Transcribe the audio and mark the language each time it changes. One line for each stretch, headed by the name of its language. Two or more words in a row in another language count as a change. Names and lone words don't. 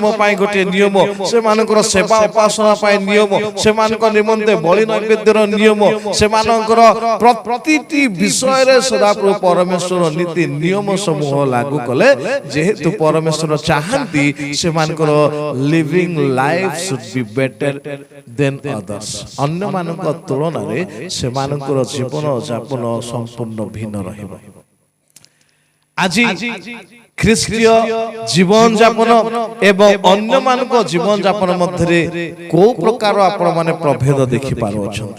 Odia: ପାଇଁ ଗୋଟେ ନିୟମ, ସେମାନଙ୍କର ସେବା ଉପାସନା ପାଇଁ ନିୟମ, ସେମାନଙ୍କ ନିମନ୍ତେ ବଳି ନୈବେଦ୍ୟର ନିୟମ, ସେମାନଙ୍କର ପ୍ରତିଟି ବିଷୟରେ ସଦାପ୍ରଭୁ ପରମେଶ୍ୱର ନୀତି ନିୟମ ସମୂହ ଲାଗୁ କଲେ, ଯେହେତୁ ପରମେଶ୍ୱର ଚାହାନ୍ତି ସେମାନଙ୍କର
English: living life should be better than others,
Odia: ଅନ୍ୟମାନଙ୍କ ତୁଳନାରେ ସେମାନଙ୍କର ଜୀବନ ଯାପନ ସମ୍ପୂର୍ଣ୍ଣ ଭିନ୍ନ ରହିବ। ଆଜି ଖ୍ରୀଷ୍ଟୀୟ ଜୀବନ ଯାପନ ଏବଂ ଅନ୍ୟମାନଙ୍କ ଜୀବନ ଯାପନ ମଧ୍ୟରେ କୋଉ ପ୍ରକାର ଆପଣମାନେ ପ୍ରଭେଦ ଦେଖିପାରୁଅଛନ୍ତି?